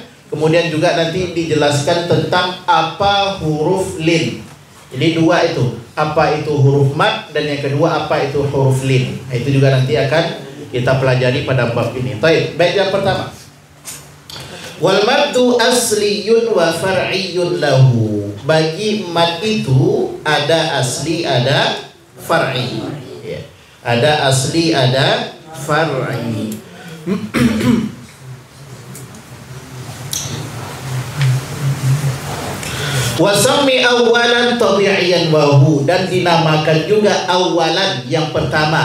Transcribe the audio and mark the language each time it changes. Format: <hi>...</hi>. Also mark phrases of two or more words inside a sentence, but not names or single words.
<id>Kemudian juga nanti dijelaskan tentang apa huruf lin. Jadi 2 itu, apa itu huruf mad, dan yang kedua apa itu huruf lin. Nah, itu juga nanti akan kita pelajari pada bab ini. Baik, yang pertama.</id> <ar>والمد أصلي وفرعي له.</ar> <id>Bagi mad itu ada asli, ada far'i. Ya. Ada asli, ada far'i.</id> <ar>وسمِّ أولا طبيعيا وهو,</ar> <id>dan dinamakan juga awalan yang pertama.</id>